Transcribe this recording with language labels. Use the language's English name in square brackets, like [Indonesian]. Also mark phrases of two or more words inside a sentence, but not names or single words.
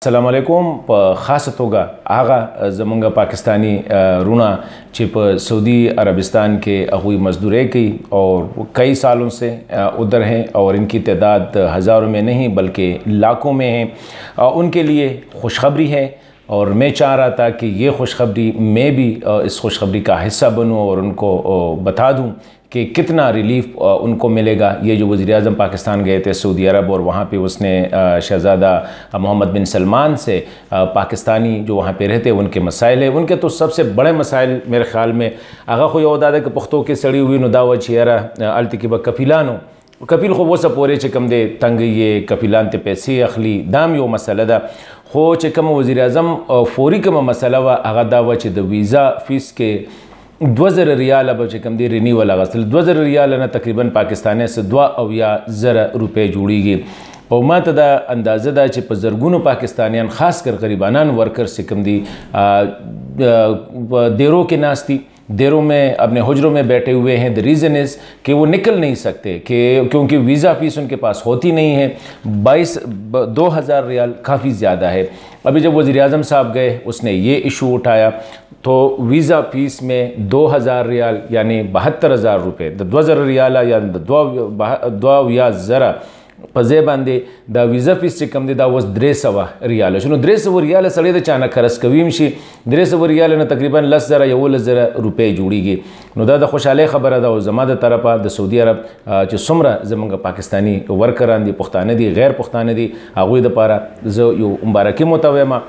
[Pashto] السلام علیکم. په خاصه توګه هغه زمونږ پاکستانی رونا چې په سعودی عربستان کې هغوی مزدوری کوي [Urdu] اور کئی سالوں سے ادھر ہیں اور ان کی تعداد ہزاروں میں نہیں بلکہ لاکھوں میں ہیں. ان کے لیے خوشخبری ہے اور میں چاہ رہا تھا کہ یہ خوشخبری میں بھی اس خوشخبری کا حصہ بنوں اور ان کو بتا دوں کہ کتنا ریلیف ان کو ملے گا. یہ جو وزیر اعظم پاکستان گئے تھے سعودی عرب اور وہاں پہ اس نے شہزادہ محمد بن سلمان سے پاکستانی جو وہاں پہ رہتے ان کے مسائل ہیں. ان کے تو سب سے بڑے مسائل میرے خیال میں [Pashto] هغه خو یو داده که پښتو کې سړی وي نو دا و چې یاره هلته کې به کفیلانو کفیل خو اوسه پورې چې کوم دی تنګ یې کفیلان ته پیسې اخلي دا هم یو مسله ده. خو چې کوم وزیر اعظم فوري کومه مسله وه هغه دا وه چې د ویزا فیس کې 2000 ریاله به چې کوم دی رینیول اغوستل. 2000 ریاله نه تقریبا پاکستانۍ څه 2,000 روپۍ جوړیږي او ما ته دا اندازه ده چې په زرګونو پاکستانیان خاص کر غریبانان ورکرز چې کوم دی [Urdu] دیروں کے ناستی دیروں میں اپنے حجروں میں بیٹھے ہوئے ہیں. [English] the reason is [Urdu] کہ وہ نکل نہیں سکتے کیونکہ ویزا فیس ان کے پاس ہوتی نہیں ہے. 2,000 ریال کافی زیادہ ہے. ابھی جب وزیر اعظم صاحب گئے اس نے یہ ایشو اٹھایا تو ویزا فیس میں 2,000 ریال یعنی 72,000 روپے. [Pashto] 2,000 ریال یا 2,000 په ځای باندې دا ویزا فیس چې کوم دی دا اوس 300 ریاله شو. نو 300 ریاله سړی د چا نه قرض کوي هم شي 300 ریاله نه تقریبا 10,000 11,000 روپۍ جوړیږي. نو دا د خوشحالۍ خبره ده او زما د طرفه د سعودي عرب چې څومره زموږ پاکستانی ورکران دي پښتانه دي غیر پښتانه دي هغوی دپاره زه یو مبارکي مو ته وایم.